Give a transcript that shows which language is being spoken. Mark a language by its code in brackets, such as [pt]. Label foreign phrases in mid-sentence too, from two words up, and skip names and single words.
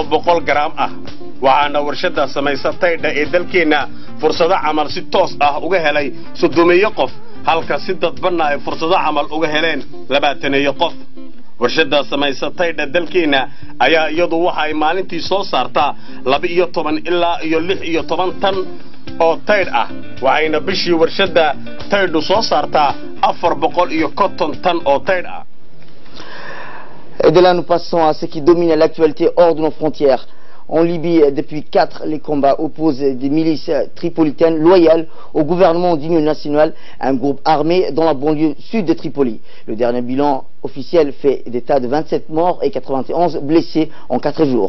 [so] 100 gram ah waxaana warshada samaysa taydha ee dalkeena fursado camal si toos ah uga helay 30 qof halka si dadban ay fursado camal uga heleen 20 qof warshada samaysa taydha dalkeena ayaa iyadu waxa ay maalintii soo saartaa 12 ilaa 16 tan oo taydh ah waxayna bishii warshada taydhu soo saartaa 450 tan oo taydh ah. [fr] Et de là, nous passons à ce qui domine l'actualité hors de nos frontières. En Libye, depuis 4, les combats opposent des milices tripolitaines loyales au gouvernement d'union nationale, un groupe armé dans la banlieue sud de Tripoli. Le dernier bilan officiel fait d'état de 27 morts et 91 blessés en 4 jours.